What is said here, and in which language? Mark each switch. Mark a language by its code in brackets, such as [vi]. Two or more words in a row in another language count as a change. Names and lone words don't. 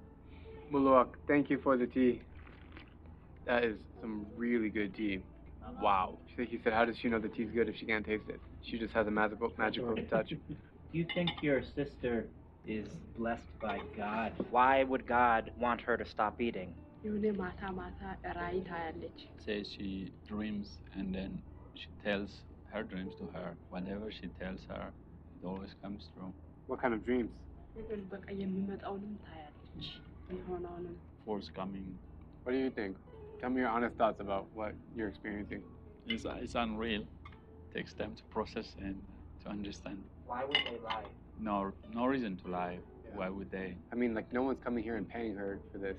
[en] Mulawork, thank you for the tea. That is some really good tea. Wow. He said, how does she know the tea's good if she can't taste it? She just has a magical touch. Do you think your sister is blessed by God? Why would God want her to stop eating? [am] የሆነ ማታ ማታ ራእይ ታያለች። [en] Says she dreams and then she tells her dreams to her. Whenever she tells her, it always comes true. What kind of dreams? [am] ግን በቃ የሚመጣውንም ታያለች የሚሆነውንም። [en] Forthcoming. What do you think? Tell me your honest thoughts about what you're experiencing. It's unreal. It takes time to process and to understand. Why would they lie? No reason to lie. Yeah. Why would they? I mean, like, no one's coming here and paying her for this.